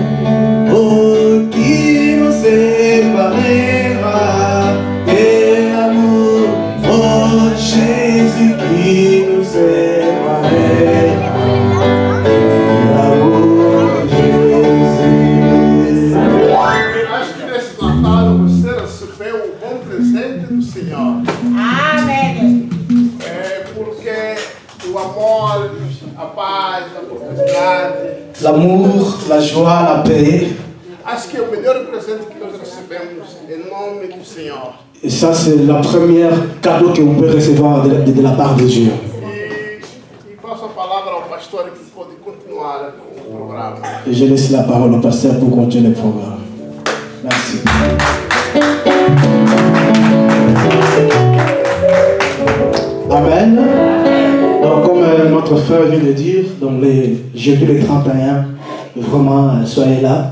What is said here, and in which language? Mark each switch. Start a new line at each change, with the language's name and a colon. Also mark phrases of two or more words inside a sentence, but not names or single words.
French: Oh, qui nous séparera de l'amour. Oh, Jésus qui nous séparera de l'amour de Jésus.
Portuguese: Acho que nesse Natal você recebeu um bom presente do Senhor. Amém. Porque o amor, a paz, a prosperidade.
French: L'amour, la joie, la paix.
Portuguese: Acho que é o melhor presente que nós recebemos em nome do Senhor.
French: Et ça, c'est la première cadeau que vous pouvez recevoir de la part de Dieu.
Portuguese: E passo a palavra ao pastor que pode continuar com o programa.
French: Et je laisse la parole au pasteur pour continuer le programme. Merci. Amen. Donc, comme notre frère vient de dire, donc les jeudis les 31, vraiment, soyez là.